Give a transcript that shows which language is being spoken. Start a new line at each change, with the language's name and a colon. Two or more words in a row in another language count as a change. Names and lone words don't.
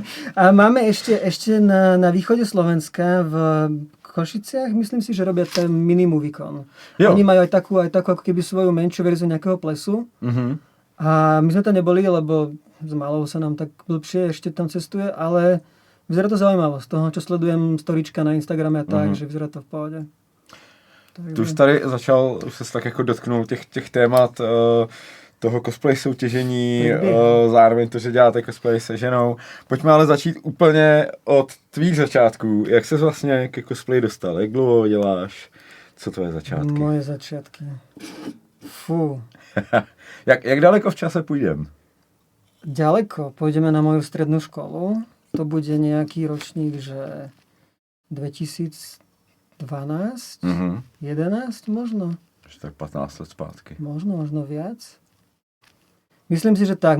Slovak: A máme ešte na východe Slovenska v Košiciach, myslím si, že robia ten Minimovicon. Oni majú aj takú ako keby svoju menšiu verziu nejakého plesu. A my sme tam neboli, lebo s malou sa nám tak blbšie ešte tam cestuje, ale vyzerá to zaujímavo. Z toho, čo sledujem storička na Instagrame a tak, že vyzerá to v pohode.
Czech: Tu už tady začal, už se tak jako dotknul těch témat toho cosplay soutěžení, zároveň to, že děláte cosplay se ženou. Pojďme ale začít úplně od tvých začátků. Jak ses vlastně ke cosplay dostal? Jak dlouho děláš? Co tvoje začátky? Moje začátky. Fú. Jak daleko v čase půjdem?
Slovak: Ďaleko. Pôjdeme na moju strednú školu. To bude nejaký ročník, že 2012, 11 možno.
Czech: Že tak 15 let zpátky.
Slovak: Možno viac. Myslím si, že tak.